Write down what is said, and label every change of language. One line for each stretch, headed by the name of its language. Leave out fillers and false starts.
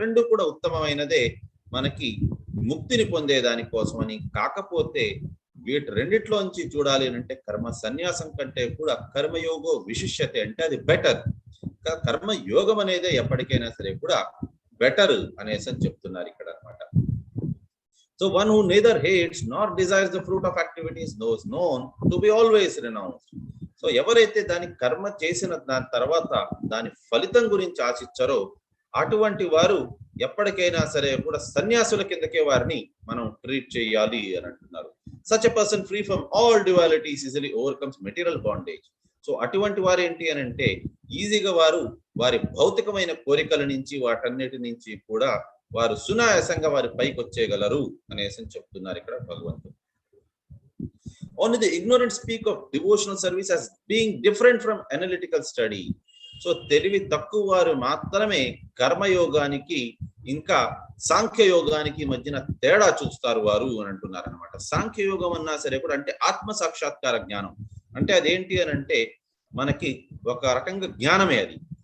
Telugu: రెండు కూడా ఉత్తమమైనదే మనకి ముక్తిని పొందే దానికోసం అని. కాకపోతే వీటి రెండిట్లోంచి చూడాలి అంటే కర్మ సన్యాసం కంటే కూడా
Sanskrit: కర్మయోగో విశిష్యతే
Telugu: అంటే అది బెటర్. కర్మయోగం అనేదే ఎప్పటికైనా సరే కూడా బెటర్ అనేసి అని చెప్తున్నారు ఇక్కడ అనమాట.
English: So one who neither hates nor desires the fruit of activities knows known to be always renounced.
Telugu: So ఎవరైతే దాని కర్మ చేసిన దాని తర్వాత దాని ఫలితం గురించి ఆశించారో అటువంటి వారు ఎప్పటికైనా సరే కూడా సన్యాసుల కిందకే వారిని మనం ట్రీట్ చేయాలి అని అంటున్నారు.
English: Such a person free from all dualities easily overcomes material bondage.
Telugu: So అటువంటి వారు ఏంటి అని అంటే ఈజీగా వారు వారి భౌతికమైన కోరికల నుంచి వాటన్నిటి నుంచి కూడా వారు సునాయాసంగా వారి పైకి వచ్చేయగలరు అనేసి చెప్తున్నారు ఇక్కడ భగవంతుడు.
English: Only the ignorant speak of devotional service as being different from analytical study.
Telugu: So తెలివి తక్కువ వారు మాత్రమే కర్మయోగానికి ఇంకా సాంఖ్యయోగానికి మధ్యన తేడా చూస్తారు వారు అని అంటున్నారు అనమాట. సాంఖ్యయోగం అన్నా సరే కూడా అంటే ఆత్మ సాక్షాత్కార జ్ఞానం అంటే అదేంటి అని అంటే మనకి ఒక రకంగా జ్ఞానమే అది.